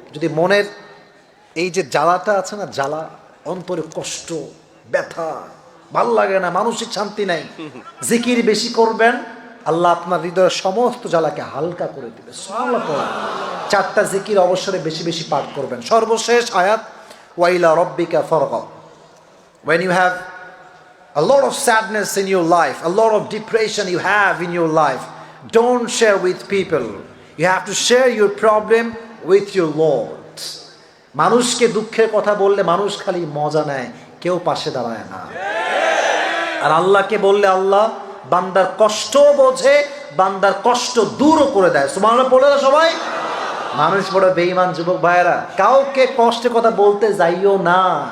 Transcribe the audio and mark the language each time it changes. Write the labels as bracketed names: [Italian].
[Bangla] যদি মনের এই যে জ্বালাটা আছে না, জ্বালা, অন্তরে কষ্ট, ব্যথা, ভাল লাগে না, মানসিক শান্তি নাই, জিকির বেশি করবেন, আল্লাহ আপনার হৃদয়ের সমস্ত জ্বালাকে হালকা করে দিবে। সুবহানাল্লাহ পড়েন। 4টা জিকির অবসরে বেশি বেশি পাঠ করবেন। সর্বশেষ আয়াত [Arabic] ওয়াইলা রব্বিকা ফারগাব। [English] When you have a lot of sadness in your life, a lot of depression you have in your life, don't share with people. You have to share your problem with your Lord. [Bangla] মানুষকে দুঃখের কথা বললে মানুষ খালি মজা নেয়, কেউ পাশে দাঁড়ায় না। আর আল্লাহকে বললে আল্লাহ বান্দার কষ্ট বোঝে, বান্দার কষ্ট দূরও করে দেয়। সুবহানাল্লাহ পড়ে না সবাই? মানুষ বড় বেঈমান যুবক ভাইয়েরা, কাউকে কষ্টের কথা বলতে যাইও না।